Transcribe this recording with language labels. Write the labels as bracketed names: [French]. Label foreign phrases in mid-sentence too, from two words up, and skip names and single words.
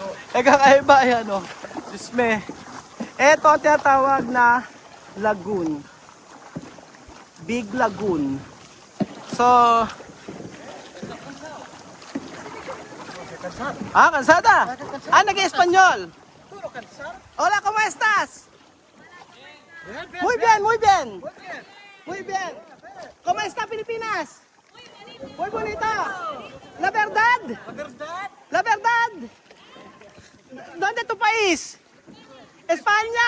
[Filipino] Kakaiba yan oh. Diyos me. Ito ang tinatawag na lagoon. Big Lagoon. So, Kansada. Nag-Espanyol. [Spanish] Hola, ¿cómo estás? Muy bien, muy bien. Muy bien. ¿Cómo está Pilipinas? Muy bonita. La verdad. La verdad. ¿Dónde tu país? España.